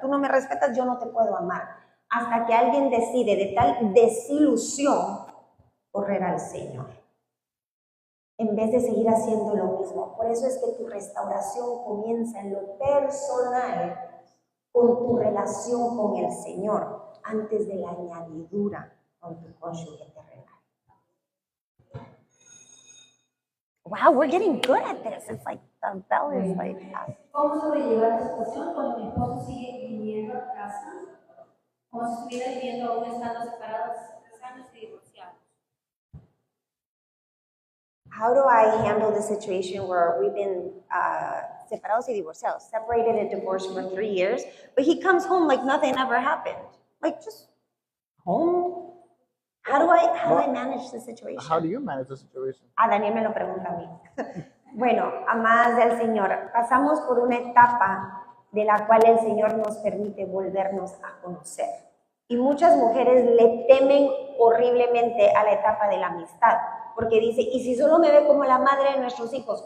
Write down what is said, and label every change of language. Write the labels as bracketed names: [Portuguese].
[Spanish] Tú no me respetas, yo no te puedo amar. Hasta que alguien decide de tal desilusión correr al Señor, en vez de seguir haciendo lo mismo. Por eso es que tu restauración comienza en lo personal, con tu relación con el Señor, antes de la añadidura con tu cónyuge terrenal. [English] Wow, we're getting good at this. It's like the bell is like, [Spanish] ¿Cómo sobrellevar la situación cuando mi esposo sigue viniendo a casa? Como si estuviera viviendo aún estando separados 3 años y divorciados. [English] how do I handle the situation where we've been [Spanish] separados y divorciados, [English] separated and divorced for 3 years, but he comes home like nothing ever happened, like just home? How do I manage the situation? How do you manage the situation? [Spanish] Daniel me lo pregunta a mí. Bueno, amadas del Señor, pasamos por una etapa de la cual el Señor nos permite volvernos a conocer. Y muchas mujeres le temen horriblemente a la etapa de la amistad, porque dice, ¿y si solo me ve como la madre de nuestros hijos?